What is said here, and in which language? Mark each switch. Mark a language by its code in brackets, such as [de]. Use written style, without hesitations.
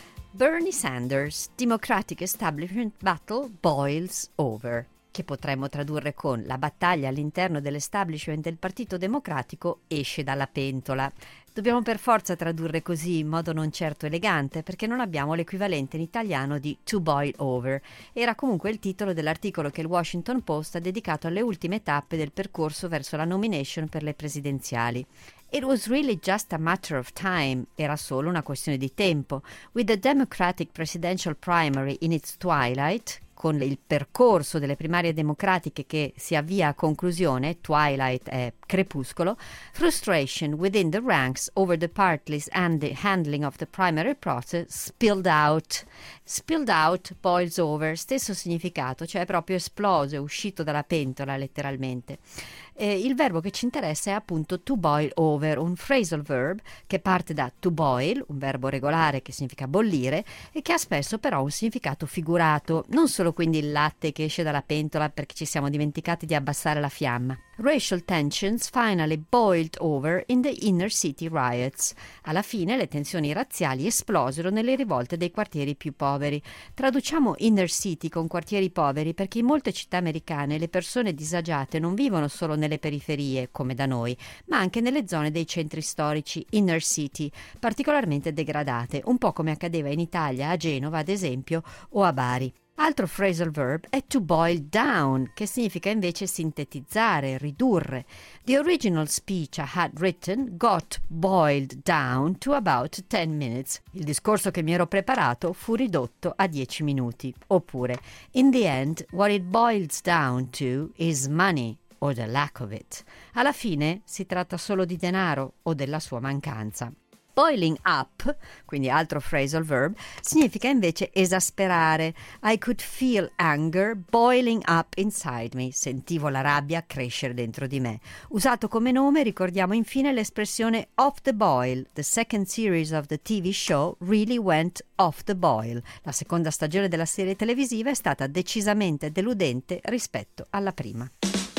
[it] Bernie Sanders, [en] Democratic Establishment Battle boils over, [it] che potremmo tradurre con la battaglia all'interno dell'establishment del Partito Democratico esce dalla pentola. Dobbiamo per forza tradurre così in modo non certo elegante, perché non abbiamo l'equivalente in italiano di to boil over. Era comunque il titolo dell'articolo che il Washington Post ha dedicato alle ultime tappe del percorso verso la nomination per le presidenziali. [en] It was really just a matter of time. [it] Era solo una questione di tempo. [en] With the Democratic presidential primary in its twilight, [it] con il percorso delle primarie democratiche che si avvia a conclusione, [en] twilight [it] è crepuscolo, [en] frustration within the ranks over the party's and the handling of the primary process spilled out. [it] Spilled out, boils over, stesso significato, cioè proprio esploso, uscito dalla pentola letteralmente. Il verbo che ci interessa è appunto to boil over, un phrasal verb che parte da to boil, un verbo regolare che significa bollire e che ha spesso però un significato figurato, non solo quindi il latte che esce dalla pentola perché ci siamo dimenticati di abbassare la fiamma. [en] Racial tensions finally boiled over in the inner city riots. [it] Alla fine le tensioni razziali esplosero nelle rivolte dei quartieri più poveri. Traduciamo inner city con quartieri poveri perché in molte città americane le persone disagiate non vivono solo nelle periferie, come da noi, ma anche nelle zone dei centri storici, inner city, particolarmente degradate, un po' come accadeva in Italia, a Genova ad esempio, o a Bari. Altro phrasal verb è to boil down, che significa invece sintetizzare, ridurre. [en] The original speech I had written got boiled down to about 10 minutes. [it] Il discorso che mi ero preparato fu ridotto a 10 minuti. [en] Oppure, in the end, what it boils down to is money or the lack of it. [it] Alla fine si tratta solo di denaro o della sua mancanza. Boiling up, quindi altro phrasal verb, significa invece esasperare. [en] I could feel anger boiling up inside me. [it] Sentivo la rabbia crescere dentro di me. Usato come nome, ricordiamo infine l'espressione off the boil. [en] The second series of the TV show really went off the boil. [it] La seconda stagione della serie televisiva è stata decisamente deludente rispetto alla prima.